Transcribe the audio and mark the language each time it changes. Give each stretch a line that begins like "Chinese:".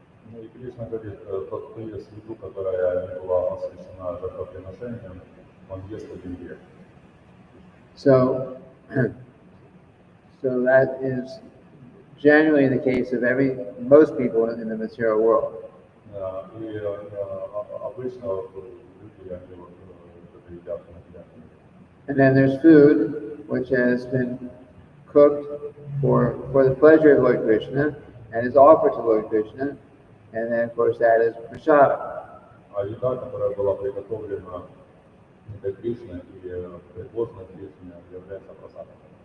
Russian: Ну и Кришна говорит, тот, кто ест еду, которая не была освящена жертвоприношением, он ест один грех.
English: So that is generally the case of most people in the material world.
Russian: И обычно люди, они вот это едят материально.
English: And then there's food which has been cooked for the pleasure of Lord Krishna and is offered to Lord Krishna, and then of course that is prasadam.
Russian: А еда, которая была приготовлена для Кришны и предложена Кришне, является просадом.